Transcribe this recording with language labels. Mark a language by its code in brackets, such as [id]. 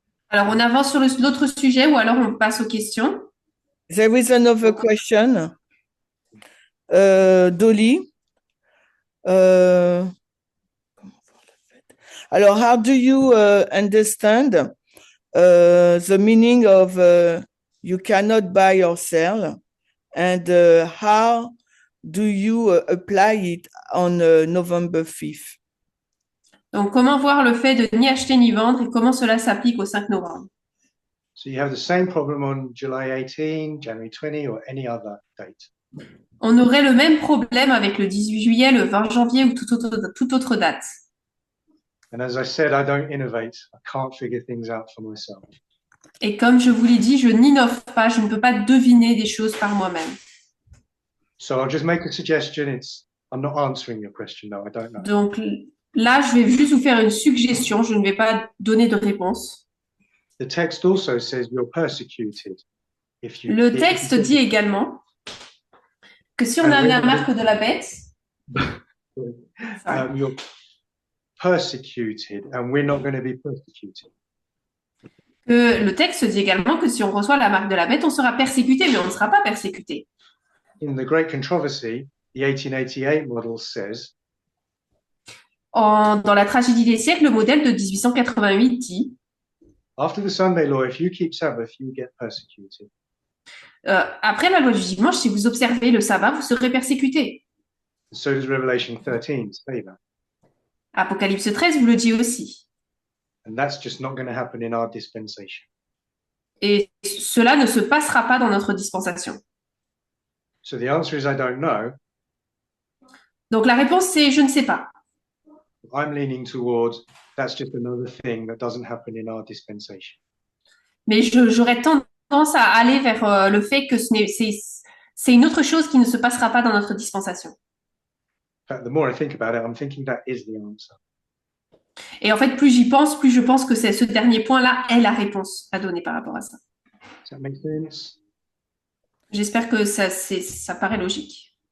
[fr] on avance sur l'autre sujet ou alors on passe aux questions. [en] There is another question. Dolly. Alors, how do you understand the meaning of you cannot buy or sell, and how do you apply it on November 5th? [fr] Donc, comment voir le fait de ni acheter ni vendre et comment cela s'applique au 5 novembre? [en] So you have the same problem on July 18, January 20, or any other date. [fr] On aurait le même problème avec le 18 juillet, le 20 janvier ou toute autre date. [en] And as I said, I don't innovate. I can't figure things out for myself. [fr] Et comme je vous l'ai dit, je n'innove pas, je ne peux pas deviner des choses par moi-même. [en] So I'll just make a suggestion. I'm not answering your question, no, I don't know. [fr] Donc là, je vais juste vous faire une suggestion, je ne vais pas donner de réponse. [en] The text also says you're persecuted if you. [fr] Le texte dit également que si on a la marque de la bête, [en] You're persecuted, and we're not going to be persecuted. [fr] que le texte dit également que si on reçoit la marque de la bête, on sera persécuté, mais on ne sera pas persécuté. [en] in the Great Controversy, the 1888 model says, [fr] Dans la tragédie des siècles, le modèle de 1888 dit [en] after the Sunday law, if you keep Sabbath, you get persecuted. [fr] après la loi du dimanche, si vous observez le sabbat, vous serez persécutés. [en] So does Revelation 13 say that. [fr] Apocalypse 13 vous le dit aussi. [en] And that's just not going to happen in our dispensation. [fr] Et cela ne se passera pas dans notre dispensation. [en] So the answer is I don't know. [fr] Donc la réponse c'est je ne sais pas. [en] I'm leaning towards that's just another thing that doesn't happen in our dispensation. [fr] Mais j'aurais tendance à aller vers le fait que c'est une autre chose qui ne se passera pas dans notre dispensation. [en] In fact, the more I think about it, I'm thinking that is the answer. [fr] Et en fait, plus j'y pense, plus je pense que ce dernier point-là est la réponse à donner par rapport à ça. [en] Does that make sense? [fr] J'espère que ça paraît logique.